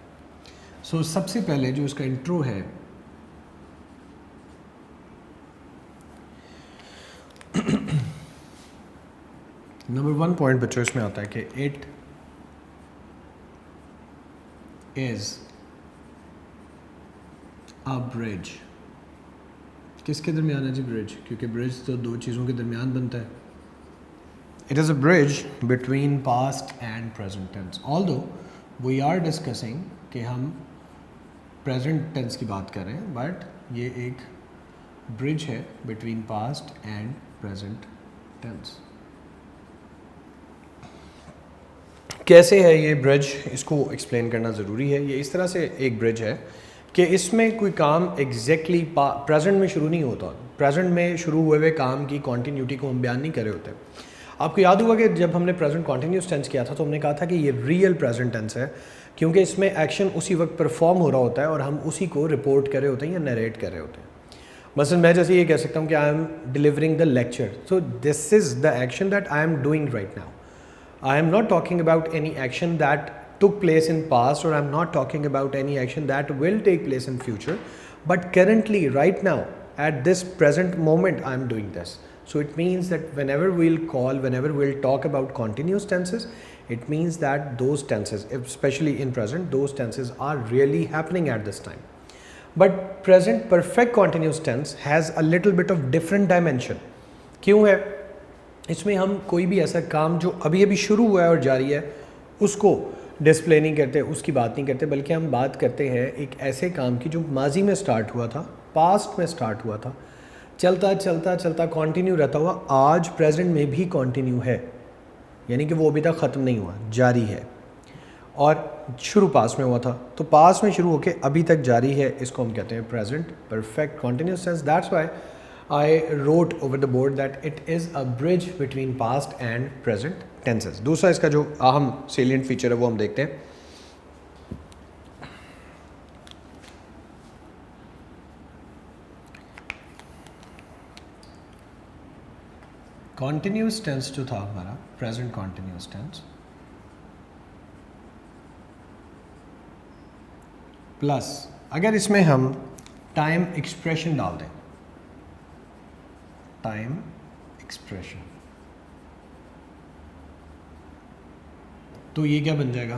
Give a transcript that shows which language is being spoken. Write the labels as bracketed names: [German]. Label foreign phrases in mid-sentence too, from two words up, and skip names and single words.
[Urdu] سو سب سے پہلے جو اس کا انٹرو ہے نمبر 1 پوائنٹ بچوں اس میں آتا ہے کہ [English] it is a bridge. [Urdu] کس کے درمیان ہے جی برج؟ کیونکہ برج تو دو چیزوں کے درمیان بنتا ہے. [English] It is a bridge between past and present tense. Although we are discussing [Urdu] کہ ہم [English] present tense [Urdu] کی بات کر رہے ہیں, [English] but [Urdu] یہ ایک برج ہے [English] between past and present tense. [Urdu] کیسے ہے یہ برج، اس کو ایکسپلین کرنا ضروری ہے. یہ اس طرح سے ایک برج ہے کہ اس میں کوئی کام ایگزیکٹلی پریزنٹ میں شروع نہیں ہوتا. پریزنٹ میں شروع ہوئے ہوئے کام کی کنٹینیوٹی کو ہم بیان نہیں کر رہے ہوتے. آپ کو یاد ہوگا کہ جب ہم نے [English] present continuous tense [Urdu] کیا تھا تو ہم نے کہا تھا کہ یہ [English] real present tense [Urdu] ہے، کیونکہ اس میں ایکشن اسی وقت پرفارم ہو رہا ہوتا ہے اور ہم اسی کو رپورٹ کر رہے ہوتے ہیں یا نریٹ کر رہے ہوتے ہیں. مثلاً میں جیسے یہ کہہ سکتا ہوں کہ [English] I am delivering the lecture, so this is the action that I am doing right now. I am not talking about any action that took place in past, or I am not talking about any action that will take place in future, but currently right now at this present moment I am doing this. So it means that whenever we'll talk about continuous tenses, it means that those tenses, especially in present, those tenses are really happening at this time. But present perfect continuous tense has a little bit of different dimension. [Urdu] کیوں ہے? اس میں ہم کوئی بھی ایسا کام جو ابھی ابھی شروع ہوا ہے اور جاری ہے اس کو ڈسپلے نہیں کرتے، اس کی بات نہیں کرتے، بلکہ ہم بات کرتے ہیں ایک ایسے کام کی جو ماضی میں اسٹارٹ ہوا تھا، پاسٹ میں اسٹارٹ ہوا تھا، چلتا چلتا چلتا کنٹینیو رہتا ہوا آج پریزنٹ میں بھی کنٹینیو ہے. یعنی کہ وہ ابھی تک ختم نہیں ہوا، جاری ہے۔ اور شروع پاسٹ میں ہوا تھا تو پاسٹ میں شروع ہو کر ابھی تک جاری ہے، اس کو ہم کہتے ہیں [English] present perfect continuous tense. That's why I wrote over the board that it is a bridge between past and present tenses. [Urdu] دوسرا اس کا جو اہم [English] salient feature [Urdu] ہے وہ ہم دیکھتے ہیں. [English] Continuous tense [Urdu] جو تھا ہمارا [English] present continuous tense [Urdu] پلس اگر اس میں ہم [English] time expression [Urdu] ڈال دیں, [English] time expression, [Urdu] تو یہ کیا بن جائے گا?